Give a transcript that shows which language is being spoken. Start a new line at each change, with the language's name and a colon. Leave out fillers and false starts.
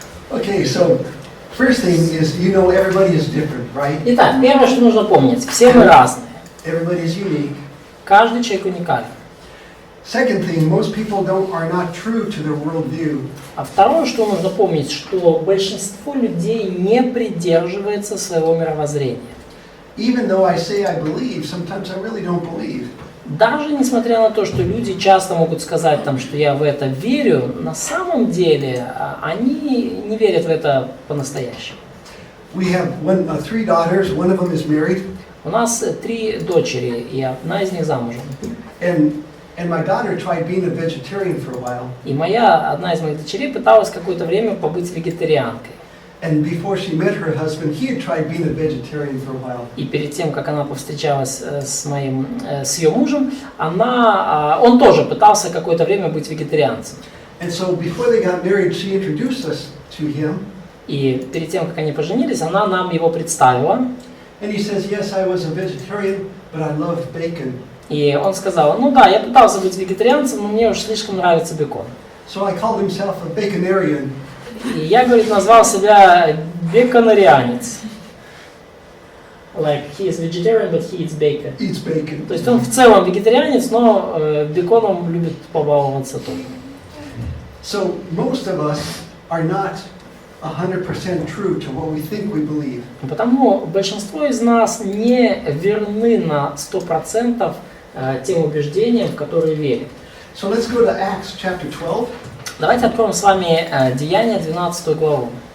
English: Okay, so first thing is, you know, everybody is different, right?
Russian: Итак, первое, что нужно помнить, все мы разные.
English: Everybody is unique.
Russian: Каждый человек уникален.
English: Second thing, most people are not true to their worldview.
Russian: А второе, что нужно помнить, что большинство людей не придерживается своего мировоззрения.
English: Even though I say I believe, sometimes I really don't believe.
Russian: Даже несмотря на то, что люди часто могут сказать, там, что я в это верю, на самом деле они не верят в это по-настоящему.
English: We have three daughters. One of them is married.
Russian: У нас 3 дочери, и одна из них замужем.
English: And my daughter tried being a vegetarian for a while.
Russian: И одна из моих дочерей пыталась какое-то время побыть вегетарианкой.
English: And before she met her husband, he had tried being a vegetarian for a while.
Russian: И перед тем, как она повстречалась с ее мужем, он тоже пытался какое-то время быть вегетарианцем.
English: And so before they got married, she introduced us to him.
Russian: И перед тем, как они поженились, она нам его представила.
English: And he says, yes, I was a vegetarian, but I love bacon.
Russian: И он сказал, ну да, я пытался быть вегетарианцем, но мне уж слишком нравится бекон.
English: So I called himself a baconarian.
Russian: И я, говорит, назвал себя беконарианец.
English: Like, he is vegetarian, but he eats bacon. Eats bacon.
Russian: То есть он в целом вегетарианец, но беконом любит побаловаться тоже.
English: So most of us are not 100% true to what we think we believe.
Russian: Потому большинство из нас не верны на 100% тем убеждениям, в которые верят.
English: So let's go to Acts chapter 12.
Russian: Давайте откроем с вами Деяния 12 главу.